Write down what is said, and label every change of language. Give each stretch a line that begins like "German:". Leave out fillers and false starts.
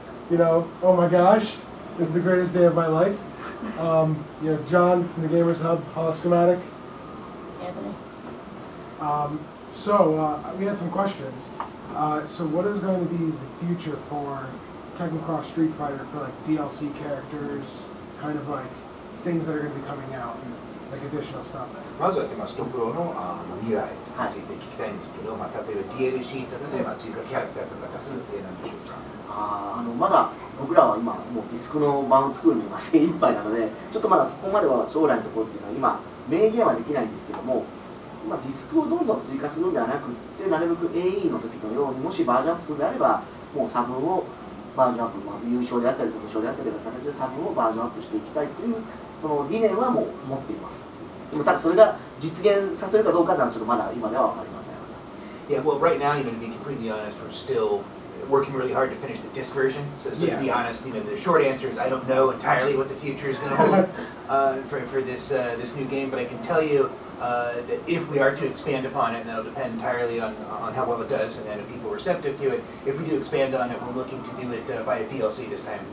English: You know, oh my gosh, this is the greatest day of my life. You know, John from TheGamersHub, Hollow Schematic. Anthony. We had some questions. So what is going to be the future for Tekken Cross Street Fighter for like DLC characters, kind of like things that are going to be coming out, like additional stuff?
Japanese: まずはですね、ストプロの未来について聞きたいんですけど、例えば DLC とかで追加キャラクターとか出す予定なんでしょうか。まだ僕らは今もうディスクの版を作るのに精一杯なので、ちょっとまだそこまでは将来のところっていうのは今明言はできないんですけども、ディスクをどんどん追加するんではなくって、なるべく AE の時のようにもしバージョンアップするのであれば、もう差分をバージョンアップ、優勝であったり無勝であったりという形で差分をバージョンアップしていきたいというその理念はもう持っています。でもただそれが実現させるかどうかというのはちょっとまだ今では分かりません。
English: Yeah, well, right now, to be completely honest, we're still working really hard to finish the disc version. So to be honest, the short answer is I don't know entirely what the future is going to hold for this new game, but I can tell you that if we are to expand upon it, and that'll depend entirely on how well it does and if people are receptive to it, if we do expand on it, we're looking to do it via DLC this time.